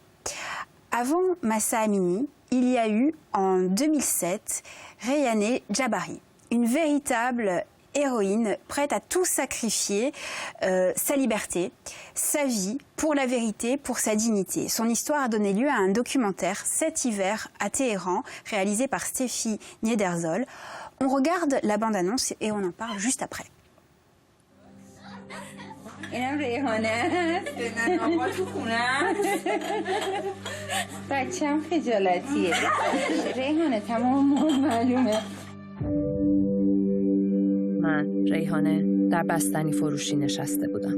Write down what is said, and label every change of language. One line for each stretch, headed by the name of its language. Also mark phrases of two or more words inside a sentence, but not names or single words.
French: Avant Mahsa Amini, il y a eu en 2007 Rayhaneh Djabari, une véritable héroïne prête à tout sacrifier, sa liberté, sa vie, pour la vérité, pour sa dignité. Son histoire a donné lieu à un documentaire cet hiver à Téhéran, réalisé par Steffi Niederzoll. On regarde la bande-annonce et on en parle juste après.
Persian: اینم ریحانه است بدن آقا تو خونه بچه‌م خجالتیه ریحانه تمام معلومه من ریحانه در بستنی فروشی نشسته بودم.